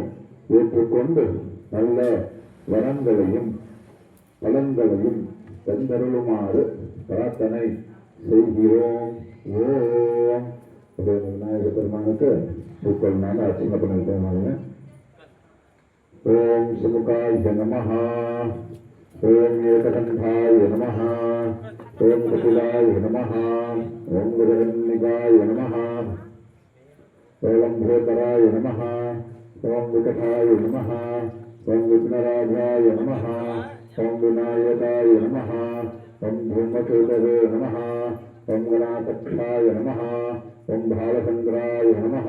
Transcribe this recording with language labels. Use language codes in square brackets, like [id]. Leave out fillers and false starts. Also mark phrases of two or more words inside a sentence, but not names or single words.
[ta] ஏற்றுக்கொண்டு நல்ல வரங்களையும் பலன்களையும் தந்தருளுமாறு பிரார்த்தனை செய்கிறோம். ஓம் விநாயகர் பெருமானுக்கு பூக்கள் நாம அர்ச்சனை பண்ணிட்டு [sa] ॐ सुमुखाय नमः ॐ एकदन्ताय नमः ॐ कपिलाय नमः ओम गजकन्निकाय नमः ओम भूतराय नमः ओम विकटाय नमः ओम विघ्नराजाय नमः ओम विनायकाय नमः ओम धूमकेतवे नमः ओम गणाध्यक्षाय नमः ओम भालचंद्राय नमः